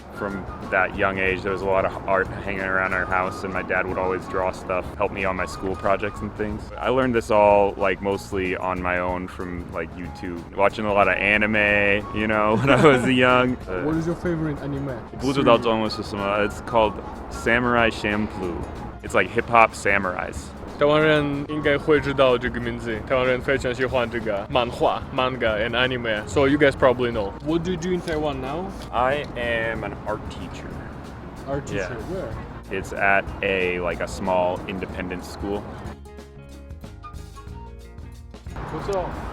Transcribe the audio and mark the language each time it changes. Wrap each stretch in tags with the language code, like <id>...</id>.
<en>From that young age, there was a lot of art hanging around our house, and my dad would always draw stuff, help me on my school projects and things. I learned this all like mostly on my own from like YouTube, watching a lot of anime, you know, when I was young. What is your favorite anime?</en> <zh>不知道中文是什么.</zh> <en>It's called Samurai Champloo. It's like hip hop samurais.</en> <zh>台湾人应该会知道这个名字。台湾人非常喜欢这个漫画</zh> <en>manga and anime. So you guys probably know. What do you do in Taiwan now? I am an art teacher. Art teacher, Yeah. where? It's at a small independent school.</en> <zh>不错。</zh>